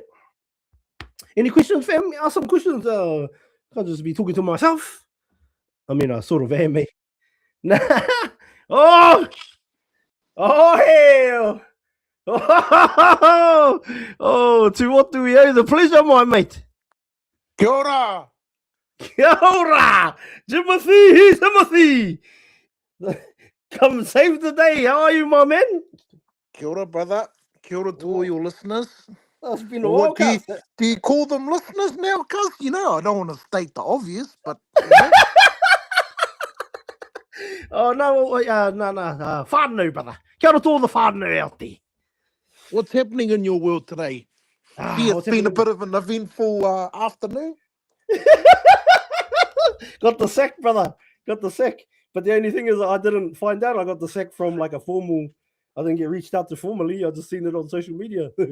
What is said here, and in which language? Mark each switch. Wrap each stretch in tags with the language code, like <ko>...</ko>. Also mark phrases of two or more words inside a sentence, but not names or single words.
<en>Any questions, fam? Ask some questions. Can't just be talking to myself. I mean, I sort of am, mate. Oh hell! Oh, to what do we owe the pleasure, my mate?</en> <mi>Kia ora! Kia ora! Jimothy!</mi> <en>Come save the day. How are you, my man?</en> <mi>Kia ora,</mi> <en>brother.</en> <mi>Kia ora</mi> <en>to all your listeners. That's been a while, Do you call them listeners now, cuz? I don't want to state the obvious, but... Oh, no. Whānau, brother.</en> <mi>Kia ora</mi> <en>to all the whānau out there. What's happening in your world today? It's been a bit of an eventful afternoon. Got the sack, brother. Got the sack. But the only thing is, I didn't find out I got the sack from like a formal. I didn't get reached out to formally. I just seen it on social media.</en>